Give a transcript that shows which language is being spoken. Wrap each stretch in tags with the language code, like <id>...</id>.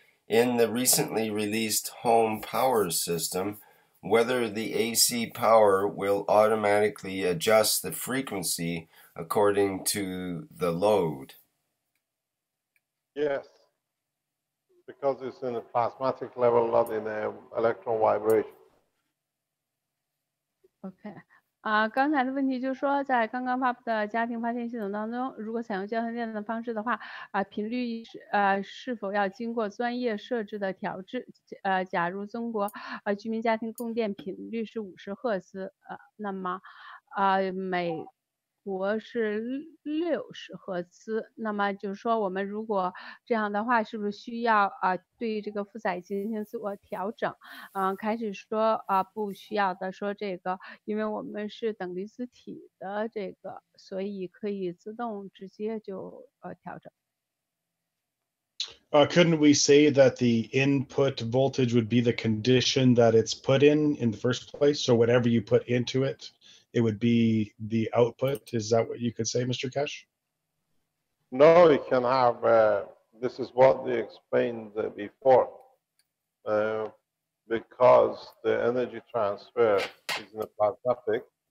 <en>In the recently released home power system, whether the AC power will automatically adjust the frequency according to the load. Yes, because it's in a plasmatic level, not in an electron vibration. OK.</en> <zh>刚才的问题就是说，在刚刚发布的家庭发电系统当中，如果采用交换电的方式的话，频率是否要经过专业设置的调制？假如中国居民家庭供电频率是50赫兹，那么美国是60赫兹，那么就是说我们如果这样的话，是不是需要对这个负载进行自我调整？开始说不需要的，说这个因为我们是等离子体的这个，所以可以自动直接就调整。</zh> <en>Couldn't we say that the input voltage would be the condition that it's put in the first place? So whatever you put into it, it would be the output. Is that what you could say, Mr. Kesh? No, it can have, this is what they explained before, because the energy transfer is in a plasmatic.</en>